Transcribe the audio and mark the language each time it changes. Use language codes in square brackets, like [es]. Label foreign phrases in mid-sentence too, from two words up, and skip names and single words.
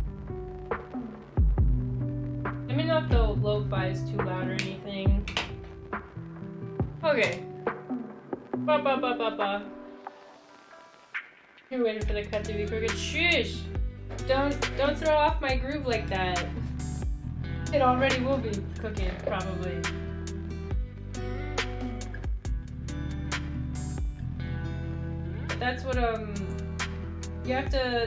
[en] Let me know if the lo-fi is too loud or anything. Okay. Ba ba ba ba ba. You're waiting for the cut to be crooked. Shush! Don't throw off my groove like that. It already will be cooking, probably. But that's what you have to.